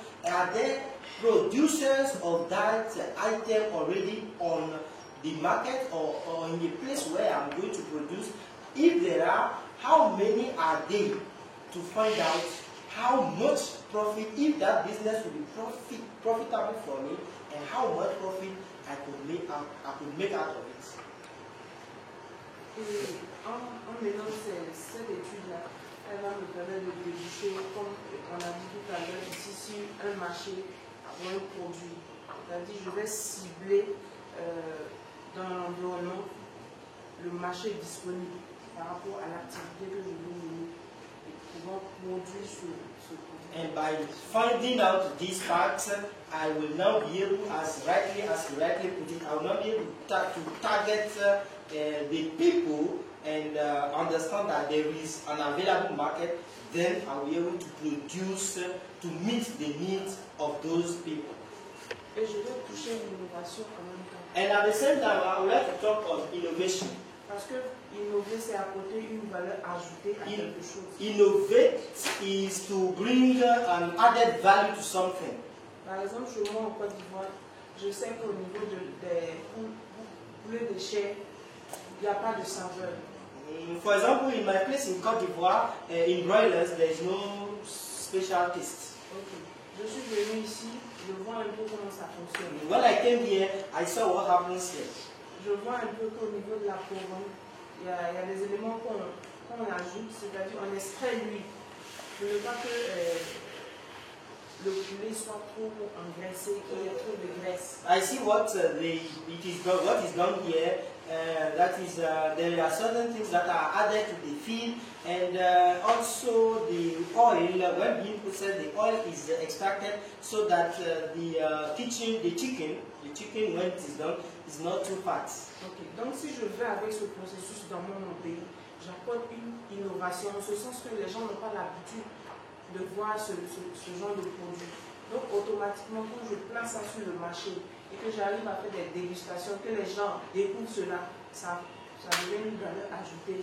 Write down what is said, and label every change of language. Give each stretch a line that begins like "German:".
English: Are there producers of that item already on the market or in the place where I'm going to produce? If there are, how many are they, to find out how much profit, if that business will be profitable for me, and how much profit I could make out of it.
French: Et en menant cette étude-là, elle va me permettre de déboucher, comme on a dit tout à l'heure, ici sur un marché ou un produit. C'est-à-dire, je vais cibler dans l'environnement le marché disponible par rapport à l'activité que je veux mener et pouvoir produire ce produit.
English: And by finding out these facts, I will now be able, as rightly put it, I will now be able to target the people and understand that there is an available market. Then I will be able to produce to meet the needs of those people.
French: Et je vais toucher l'innovation en même temps.
English: And at the same time, I would like to talk on innovation.
French: Parce que innover, c'est apporter une valeur ajoutée à quelque chose.
English: Innovate is to bring an added value to something.
French: Par exemple, chez moi en Côte d'Ivoire, je sais qu'au niveau des poulets de chair, il n'y a pas de saveur.
English: For example, in my place in Côte d'Ivoire, in broilers, there is no special taste. Okay.
French: Je suis venu ici, je vois un peu comment ça fonctionne.
English: When I came here, I saw what happens here.
French: Je vois un peu qu'au niveau de la couronne, il y a des éléments qu'on ajoute, c'est-à-dire on extrait l'huile. Je ne veux pas que le poulet soit trop engraissé, qu'il y ait trop de graisse.
English: I see what is done here. That is, there are certain things that are added to the feed, and also the oil. When being processed, the oil is extracted so that the chicken, when it is done, is not too fat. Okay.
French: Donc, si je vais avec ce processus dans mon pays, j'apporte une innovation, en ce sens que les gens n'ont pas l'habitude de voir ce genre de produit. Donc, automatiquement, quand je place ça sur le marché et que j'arrive à faire des dégustations, que les gens découvrent cela, ça devient une valeur ajoutée.